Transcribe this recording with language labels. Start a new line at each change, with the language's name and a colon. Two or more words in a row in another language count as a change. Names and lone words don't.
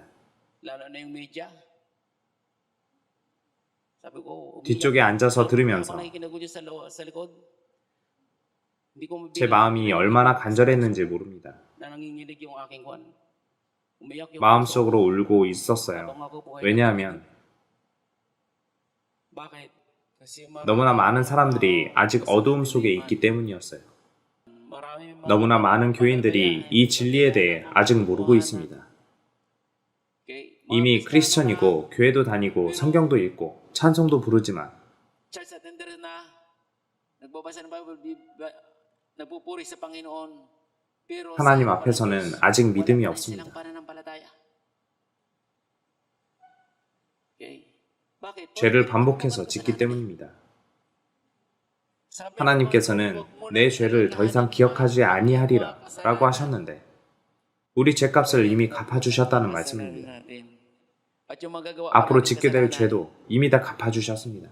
Filipino: lalo na yung media. Sabi ko,
Korean: 뒤쪽에 앉아서 들으면서
Filipino: habang nakikinig ko dyan sa likod, hindi ko
Korean: 제 마음이 얼마나 간절했는지 모릅니다.
Filipino: na nanginginig yung aking kwan. Umiyak yung
Korean: 마음속으로 울고 있었어요.
Filipino: habang ako po ay
Korean: 왜냐하면
Filipino: bakit? Kasi
Korean: 너무나 많은 사람들이 아직 어두움 속에 있기 때문이었어요.
Filipino: marami
Korean: 너무나 많은 교인들이 이 진리에 대해 아직 모르고 있습니다.
Filipino: okay,
Korean: 이미 크리스천이고 교회도 다니고 성경도 읽고 찬송도 부르지만
English: church attender
Filipino: na nagbabasa ng Bible, nagpupuri sa Panginoon. Pero
Korean: 하나님
Filipino: sa
Korean: 앞에서는
Filipino: Diyos,
Korean: 아직
Filipino: wala
Korean: 믿음이
Filipino: pa rin
Korean: 없습니다.
Filipino: silang pananampalataya. Okay. Bakit?
Korean: 죄를 반복해서 짓기 때문입니다. 하나님께서는 내 죄를 더 이상 기억하지 아니하리라 라고 하셨는데 우리 죄값을 이미 갚아주셨다는 말씀입니다. 앞으로 짓게 될 죄도 이미 다 갚아주셨습니다.